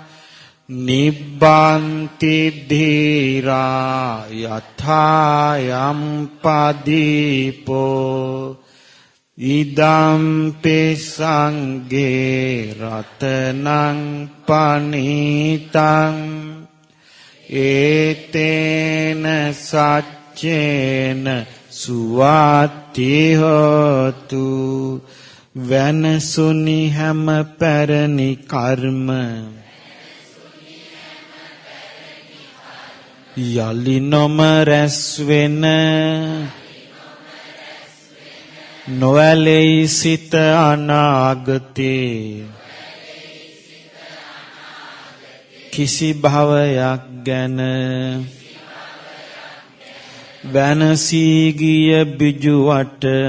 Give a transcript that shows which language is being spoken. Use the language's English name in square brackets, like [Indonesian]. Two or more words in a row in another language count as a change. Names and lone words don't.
[Pali] නිබ්බන්ති ධීරා යථායම් පදීපෝ ඉදම්පි සංඝේ රතනං පනීතං ඒතේන සච්චේන සුවාති හෝතු [Sinhala] වෙනසුනි හැම පැරණි කර්ම යලි නොම රැස් වෙන නොඇලෙයි සිත අනාගතේ කිසි භවයක් ගැන වෙනසී ගිය බිජුවට